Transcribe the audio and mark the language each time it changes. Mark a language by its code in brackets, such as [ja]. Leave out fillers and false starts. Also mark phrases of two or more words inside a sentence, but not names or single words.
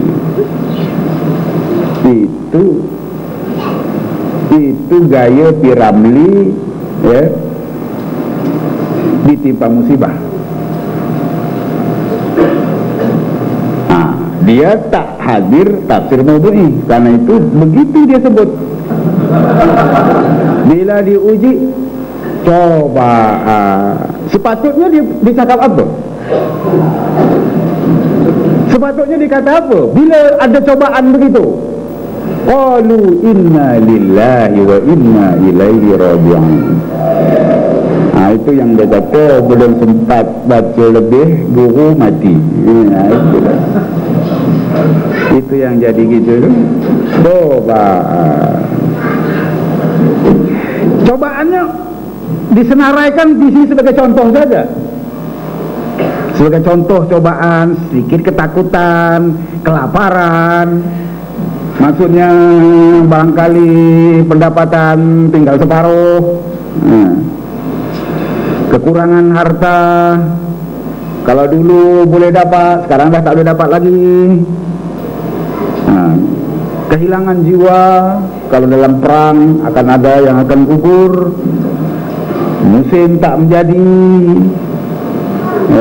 [ms] Itu gaya Piramli, ya, ditimpa musibah. Dia tak hadir tafsir Maudhu'i, karena itu begitu dia sebut. Bila diuji, cobaan. Sepatutnya dia dicakap apa? Sepatutnya dikata apa? Bila ada cobaan begitu, [ar] قالوا إنا لله وإنا إليه راجعون. [ms] Itu yang dia kata, belum sempat baca lebih, guru mati. Itu yang jadi gitu. Cobaannya disenaraikan di sini sebagai contoh saja. Sebagai contoh cobaan, sedikit ketakutan, kelaparan. Maksudnya barangkali pendapatan tinggal separuh, kekurangan harta. Kalau dulu boleh dapat, sekarang dah tak boleh dapat lagi. Kehilangan jiwa, kalau dalam perang akan ada yang akan gugur. Musim tak menjadi, ya.